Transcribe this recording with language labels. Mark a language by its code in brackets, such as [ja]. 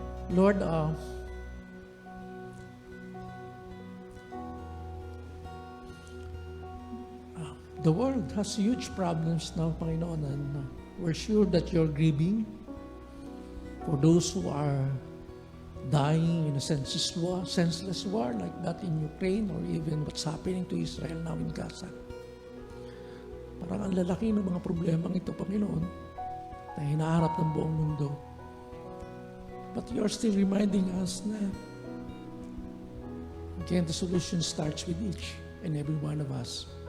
[en] Lord, the world has huge problems now, Panginoon, and we're sure that you're grieving for those who are dying in a senseless war like that in Ukraine, or even what's happening to Israel now in Gaza. [tl] Parang ang lalaki ng mga problemang ito, Panginoon, na hinaharap ng buong mundo. [en] But you're still reminding us na again, the solution starts with each and every one of us.